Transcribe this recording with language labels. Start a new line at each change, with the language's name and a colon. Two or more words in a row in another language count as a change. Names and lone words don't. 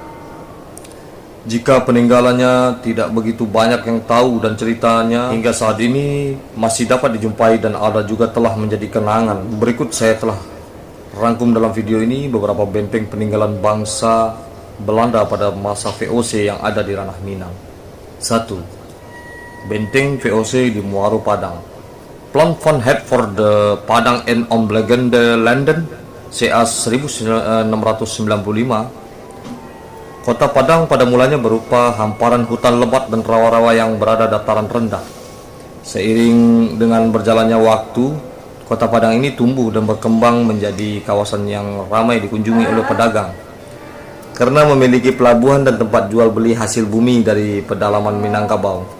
Indonesian: Jika peninggalannya tidak begitu banyak yang tahu dan ceritanya hingga saat ini masih dapat dijumpai dan ada juga telah menjadi kenangan. Berikut saya telah rangkum dalam video ini beberapa benteng peninggalan bangsa Belanda pada masa VOC yang ada di ranah Minang. 1. Benteng VOC di Muaro Padang.
Dutch: Plan van Het voor de Padang en omliggende landen, CA 1695.
Indonesian: Kota Padang pada mulanya berupa hamparan hutan lebat dan rawa-rawa yang berada dataran rendah. Seiring dengan berjalannya waktu, Kota Padang ini tumbuh dan berkembang menjadi kawasan yang ramai dikunjungi oleh pedagang karena memiliki pelabuhan dan tempat jual beli hasil bumi dari pedalaman Minangkabau.